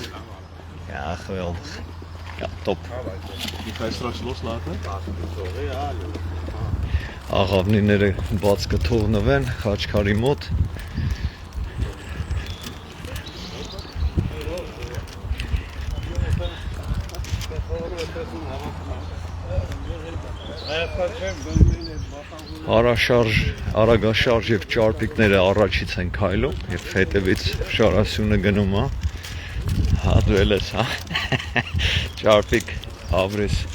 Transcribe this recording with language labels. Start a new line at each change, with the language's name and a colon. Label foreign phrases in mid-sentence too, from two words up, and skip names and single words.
Dutch: Ja, geweldig. Ja, top. Die ga je straks loslaten?
Armenian: Աղավնիները բաց կթողնվեն խաչքարի մոտ։ Արագաշարժ և ճարպիկները առաջից են քայլում և հետևից շարասյունը գնում է, դու էլ ես, ճարպիկ ավրես։